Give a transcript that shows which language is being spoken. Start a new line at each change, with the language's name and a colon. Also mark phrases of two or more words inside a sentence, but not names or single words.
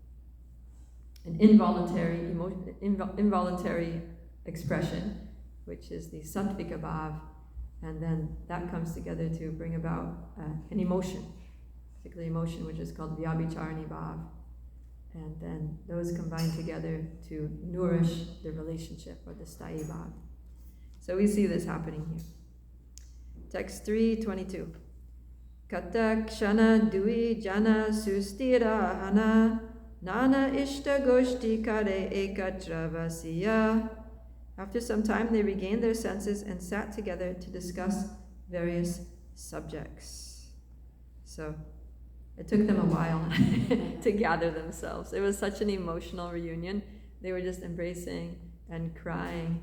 English: involuntary expression, which is the
Sanskrit: सात्त्विक भाव,
English: and then that comes together to bring about an emotion, particularly emotion, which is called
Sanskrit: व्यभिचारिणी भाव,
English: and then those combine together to nourish the relationship, or the
Sanskrit: स्थायी भाव.
English: So we see this happening here. Text 322.
Bangla: কত ক্ষণে দুই জন সুস্থির হঞা নানা ইষ্ট গোষ্ঠী করে একত্র বসিয়া.
English: After some time, they regained their senses and sat together to discuss various subjects. So it took them a while to gather themselves. It was such an emotional reunion. They were just embracing and crying.